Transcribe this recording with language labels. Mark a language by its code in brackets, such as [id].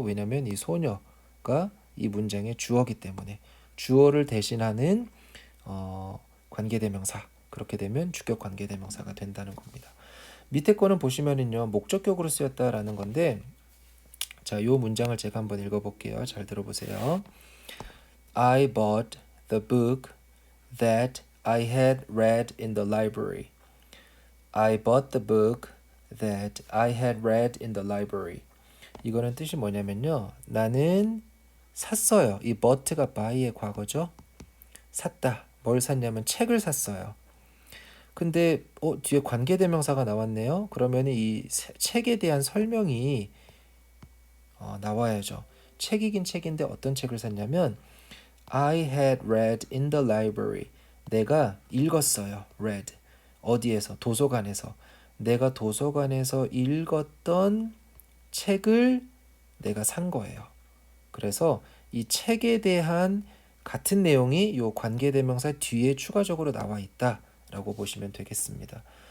[ko] 왜냐면 이 소녀가 이 문장의 주어기 때문에 주어를 대신하는 관계대명사, 그렇게 되면 주격 관계대명사가 된다는 겁니다. 밑에 거는 보시면은요 목적격으로 쓰였다라는 건데, 자, 요 문장을 제가 한번 읽어볼게요. 잘 들어보세요. [en] I bought the book that I had read in the library. I bought the book that I had read in the library. [ko] 이거는 뜻이 뭐냐면요. 나는 샀어요. 이 bought가 buy의 과거죠. 샀다. 뭘 샀냐면 책을 샀어요. 근데 뒤에 관계대명사가 나왔네요. 그러면 이 책에 대한 설명이 나와야죠. 책이긴 책인데 어떤 책을 샀냐면 [en] I had read in the library. [ko] 내가 읽었어요. read. 어디에서? 도서관에서. 내가 도서관에서 읽었던 책을 내가 산 거예요. 그래서 이 책에 대한 같은 내용이 이 관계대명사 뒤에 추가적으로 나와 있다라고 보시면 되겠습니다.